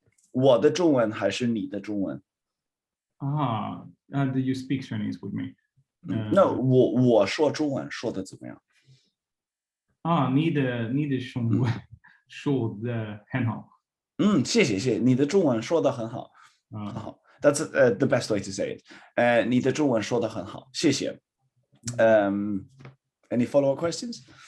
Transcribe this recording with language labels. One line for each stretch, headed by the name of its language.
Chinese: 我的中文还是你的中文
English: ？Do you speak Chinese with me? No,
Chinese: 我说中文说的怎么样？你的中文说的很好。谢谢，你的中文说的很好。
English: 好 ，That's the best way to say it.
Chinese: 你的中文说的很好，谢谢。
English: Any follow-up questions?